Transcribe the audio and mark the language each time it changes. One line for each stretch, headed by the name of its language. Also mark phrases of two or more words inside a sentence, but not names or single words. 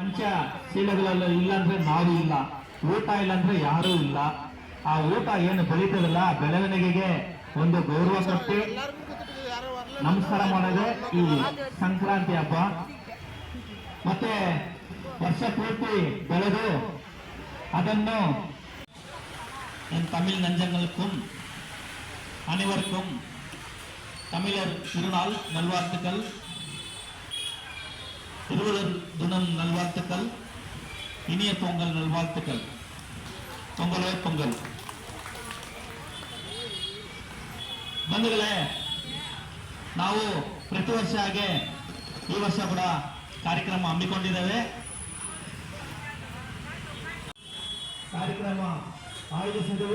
Kannada: ಪಂಚಶೀಲಗಳಲ್ಲಿ ಇಲ್ಲ ಅಂದ್ರೆ ನಾವು ಇಲ್ಲ, ಊಟ ಇಲ್ಲ ಅಂದ್ರೆ ಯಾರೂ ಇಲ್ಲ. ಆ ಊಟ ಏನು ಬೆಳೀತದಲ್ಲ, ಬೆಳವಣಿಗೆಗೆ ಒಂದು ಗೌರವ ಕೊಟ್ಟು ನಮಸ್ಕಾರ ಮಾಡೋದೇ ಈ ಸಂಕ್ರಾಂತಿ ಹಬ್ಬ. ಮತ್ತೆ ವರ್ಷ ಪೂರ್ತಿ ಬೆಳೆದು ಅದನ್ನು
Tamil: என் தமிழ் நெஞ்சங்களுக்கும் அனைவருக்கும் தமிழர் திருநாள் நல்வாழ்த்துக்கள், திருவள்ளுவர் தினம் நல்வாழ்த்துக்கள், இனிய பொங்கல் நல்வாழ்த்துக்கள். பொங்கலே பொங்கல்.
Kannada: ಬಂಧುಗಳೇ, ನಾವು ಪ್ರತಿ ವರ್ಷ ಹಾಗೆ ಈ ವರ್ಷ ಕೂಡ ಕಾರ್ಯಕ್ರಮ ಹಮ್ಮಿಕೊಂಡಿದ್ದೇವೆ. ಕಾರ್ಯಕ್ರಮ ಆಯೋಜಿಸಿದೆವು.